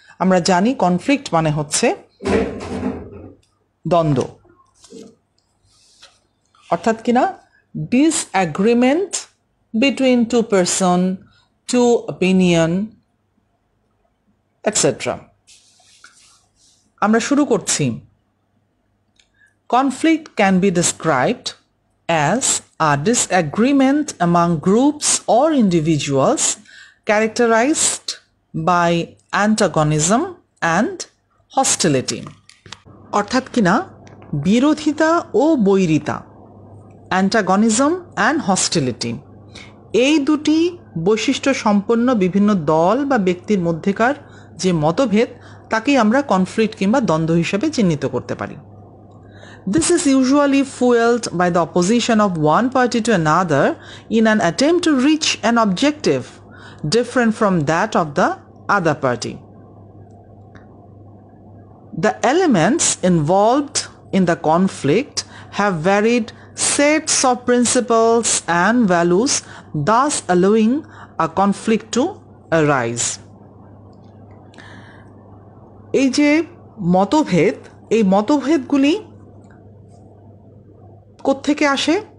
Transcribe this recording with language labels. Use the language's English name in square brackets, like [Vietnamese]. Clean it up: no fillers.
[Bangla] আমরা জানি কনফ্লিক্ট মানে হচ্ছে দ্বন্দ্ব, অর্থাৎ কিনা [English] disagreement between two person, two opinion, [Bangla] etcetera. আমরা শুরু করছি। [English] Conflict can be described as a disagreement among groups or individuals characterized by antagonism and hostility. [Bangla] অর্থাৎ কিনা বিরোধিতা ও বৈরিতা, [English] antagonism and hostility, [Bangla] এই দুটি বৈশিষ্ট্য সম্পন্ন বিভিন্ন দল বা ব্যক্তির মধ্যেকার যে মতভেদ তাকেই আমরা কনফ্লিক্ট কিংবা দ্বন্দ্ব হিসেবে চিহ্নিত করতে পারি। [English] This is usually fueled by the opposition of one party to another in an attempt to reach an objective different from that of the other party. The elements involved in the conflict have varied sets of principles and values, thus allowing a conflict to arise. [Bangla] এই যে মতভেদ, এই মতভেদগুলি কোত্থেকে আসে?